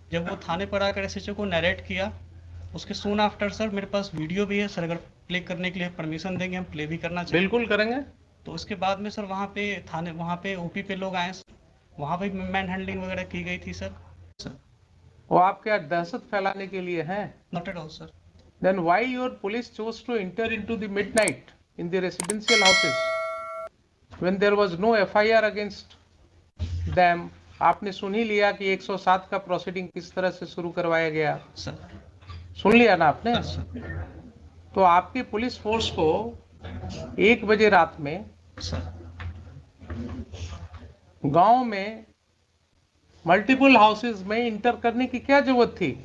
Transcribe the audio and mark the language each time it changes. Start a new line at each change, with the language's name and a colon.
Hindi: जब वो थाने पर आकर एसएचओ को नरेट किया, उसके सून आफ्टर सर मेरे पास वीडियो भी है सर, अगर प्ले करने के लिए परमिशन देंगे हम प्ले भी करना चाहिए। बिल्कुल करेंगे। तो उसके बाद में सर वहाँ पे थाने, वहाँ पे ओपी पे लोग आए, वहाँ पे मैन हैंडलिंग वगैरह की गई थी सर। वो आप क्या दहशत फैलाने के लिए हैं?
English: Not at all sir. Then why your police chose to enter into the midnight in the residential houses when there was no FIR against them?
Hindi: आपने सुन ही लिया कि 107 का प्रोसीडिंग किस तरह से शुरू करवाया गया, सर सुन लिया ना आपने? सर तो आपकी पुलिस फोर्स को 1 बजे रात में गांव में मल्टीपल हाउसेस में इंटर करने की क्या जरूरत थी?